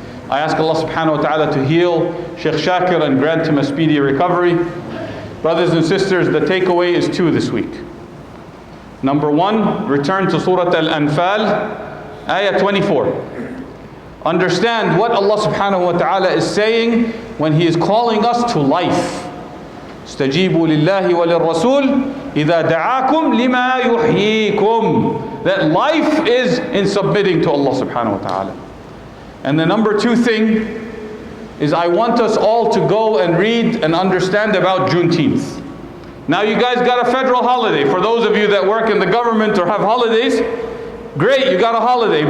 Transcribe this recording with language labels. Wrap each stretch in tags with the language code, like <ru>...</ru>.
<en>I ask Allah subhanahu wa ta'ala to heal Sheikh Shakir and grant him a speedy recovery. Brothers and sisters, the takeaway is two this week. Number one, return to Surah Al-Anfal, Ayah 24. Understand what Allah subhanahu wa ta'ala is saying when He is calling us to life.</en> <ar>استجيبوا لله وللرسول إذا دعاكم لما يحييكم.</ar> <en>That life is in submitting to Allah subhanahu wa ta'ala. And the number two thing is I want us all to go and read and understand about Juneteenth. Now you guys got a federal holiday. For those of you that work in the government or have holidays, great, you got a holiday.</en>